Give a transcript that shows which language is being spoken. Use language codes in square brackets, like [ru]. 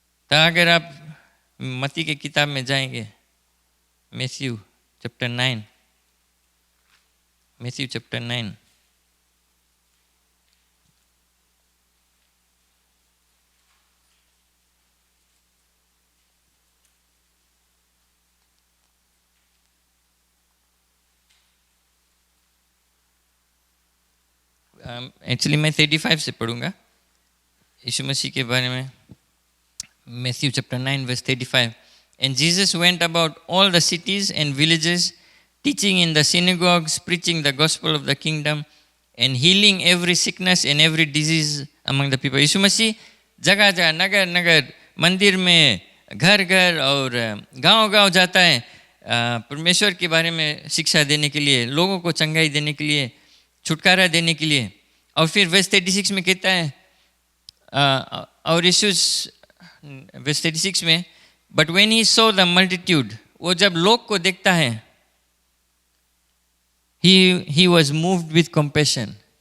[hi] तो अगर आप मत्ती के किताब में जाएंगे, Matthew chapter 9, Matthew chapter 9, actually मैं 35 से पढ़ूंगा यीशु मसीह के बारे में। [en] Matthew chapter 9 verse 35. And Jesus went about all the cities and villages, teaching in the synagogues, preaching the gospel of the kingdom, and healing every sickness and every disease among the people. [hi] यीशु मसीह जगह जगह, नगर नगर, मंदिर में, घर घर और गांव गांव जाता है, परमेश्वर के बारे में शिक्षा देने के लिए, लोगों को चंगाई देने के लिए, छुटकारा देने के लिए। और फिर वर्स 36 में कहता है, और यीशु वर्स 36 में, [en] but when he saw the multitude, [hi] वो जब लोग को देखता है, [en] He was moved with compassion.